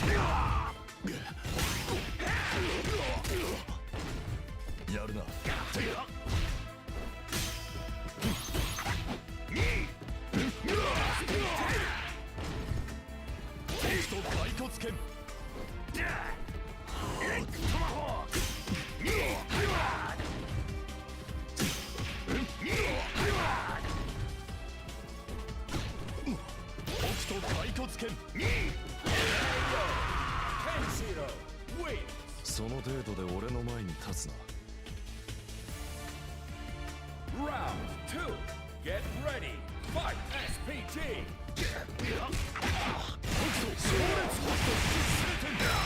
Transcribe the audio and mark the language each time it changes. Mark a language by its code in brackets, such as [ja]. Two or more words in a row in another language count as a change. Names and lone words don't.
[ja] やるな北斗骸骨剣北斗骸骨剣 [en] KENSHIRO. Win. [ja] その程度で俺の前に立つな [en] Round 2. Get ready. Fight. SPT. [ja] 北斗昇烈北斗七星